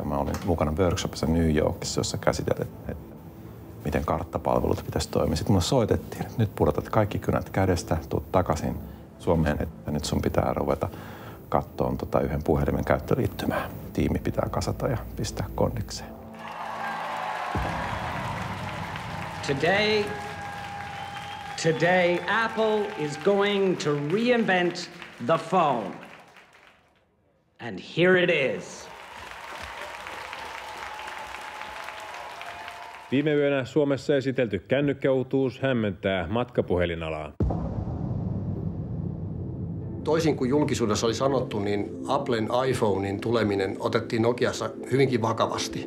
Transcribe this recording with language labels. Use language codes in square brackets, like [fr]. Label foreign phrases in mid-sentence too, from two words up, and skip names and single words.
[fi] Mä olin mukana workshopissa New Yorkissa, jossa käsiteltiin, että miten karttapalvelut pitäisi toimia. Sitten mulle soitettiin, että nyt pudotat kaikki kynät kädestä, tuut takaisin Suomeen, että nyt sun pitää ruveta kattoon yhden puhelimen käyttöliittymää. Tiimi pitää kasata ja pistää kondikseen. [en] Today, Apple is going to reinvent the phone. And here it is. [fi] Viime yönä Suomessa esitelty kännykkäuutuus hämmentää matkapuhelinalaa. Toisin kuin julkisuudessa oli sanottu, niin Applen iPhonein tuleminen otettiin Nokiassa hyvinkin vakavasti.